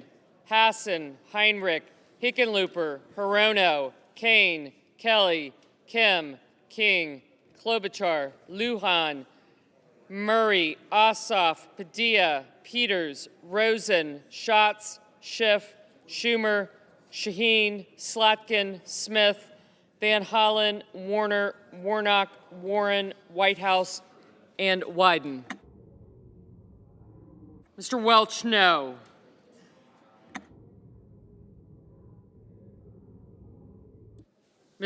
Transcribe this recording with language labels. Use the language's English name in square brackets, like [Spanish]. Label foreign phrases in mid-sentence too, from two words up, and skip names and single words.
[English] Hassan, Heinrich, Hickenlooper, Hirono, Kane, Kelly, Kim, King, Klobuchar, Lujan, Murray, Ossoff, Padilla, Peters, Rosen, Schatz, Schiff, Schumer, Shaheen, Slotkin, Smith, Van Hollen, Warner, Warnock, Warren, Whitehouse, and Wyden. Mr. Welch, no. Ms.